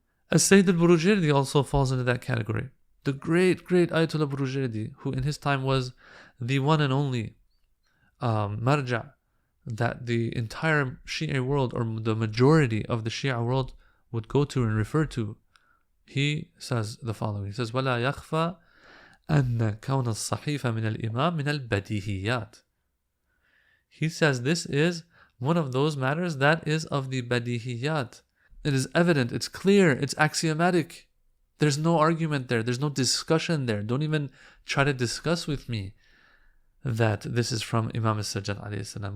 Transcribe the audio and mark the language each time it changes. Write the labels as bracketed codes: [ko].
[en] As-Sayyid al-Burujirdi also falls into that category. The great Ayatollah Burujirdi, who in his time was the one and only marja' that the entire Shia world, or the majority of the Shia world, would go to and refer to. He says the following. He says, [ar] وَلَا يَخْفَى أَنَّ كَوْنَ الصَّحِيفَ مِنَ الْإِمَامِ مِنَ الْبَدِيهِيَّاتِ. [en] He says this is one of those matters that is of the badihiyat. It is evident, it's clear, it's axiomatic. There's no argument there, there's no discussion there. Don't even try to discuss with me that this is from Imam al-Sajjad alayhi salam.